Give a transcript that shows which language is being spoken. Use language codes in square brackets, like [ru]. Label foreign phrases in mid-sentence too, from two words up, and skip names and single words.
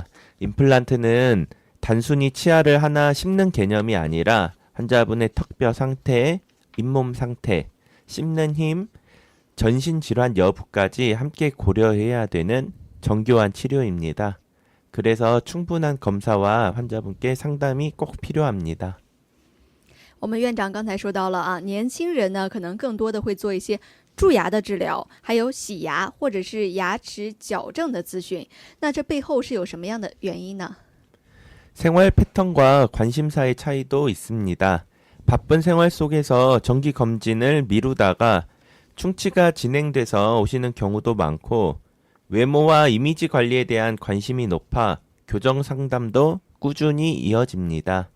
[ko] 임플란트는 단순히 치아를 하나 심는 개념이 아니라 환자분의 턱뼈 상태, 잇몸 상태, 씹는 힘, 전신 질환 여부까지 함께 고려해야 되는 정교한 치료입니다. 그래서 충분한 검사와 환자분께 상담이 꼭 필요합니다. [zh] 我们院长刚才说到了啊，年轻人呢可能更多的会做一些蛀牙的治疗，还有洗牙或者是牙齿矫正的咨询。那这背后是有什么样的原因呢？ [ko] 생활 패턴과 관심사의 차이도 있습니다. 바쁜 생활 속에서 정기 검진을 미루다가 충치가 진행돼서 오시는 경우도 많고 외모와 이미지 관리에 대한 관심이 높아 교정 상담도 꾸준히 이어집니다.